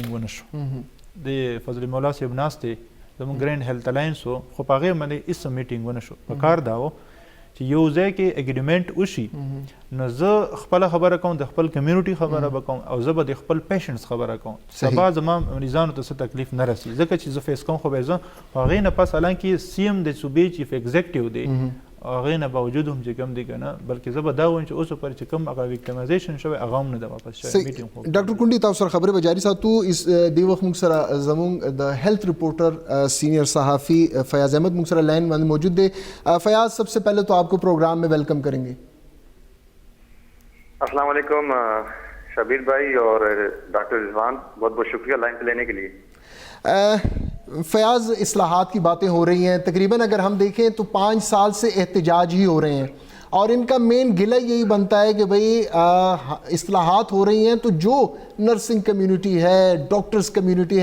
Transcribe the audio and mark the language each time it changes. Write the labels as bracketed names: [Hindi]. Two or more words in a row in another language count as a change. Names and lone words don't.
[Pashto] ونه شو د فضل مولا صاحب ناستې زموږ ګرینډ هیلث الاینس خو په هغې باندې هېڅ میټینګ ونه شو په کار دا و چې یو ځای کې اګریمنټ وشي نو زه خپله خبره کوم د خپل کمیونټي خبره به کوم او زه به د خپل پیشنټس خبره کوم سبا زما مریضانو ته څه تکلیف نه رسي ځکه چې زه فیس کوم خو به زه هغې نه پس حالانکې سی ایم د صوبې [English] chief executive [Pashto] دی هغې نه باوجود هم چې کوم دی که نه بلکې زه به دا وایم چې اوس پر چې کوم هغه ویکټیمایزیشن شوی هغه هم نه ده واپس شوی میټینګ خو ډاکټر کونډي تاسو سره خبرې به جاري ساتو دې وخت موږ سره زموږ د [English] health reporter [Pashto] سینئر صحافی فیاض احمد موږ سره لائن باندې موجود دی فیاض [Urdu] سب سے پہلے تو آپ کو پروگرام میں ویلکم کریں گے السلام علیکم شبیر بھائی اور ڈاکٹر رضوان بہت بہت شکریہ لائن پہ لینے کے لیے فیاض اصلاحات کی باتیں ہو رہی ہیں تقریباً اگر ہم دیکھیں تو 5 سال سے احتجاج ہی ہو رہے ہیں اور ان کا مین گلہ یہی بنتا ہے کہ بھئی اصلاحات ہو رہی ہیں تو جو [English] nursing community [Urdu] ہے [English] doctors community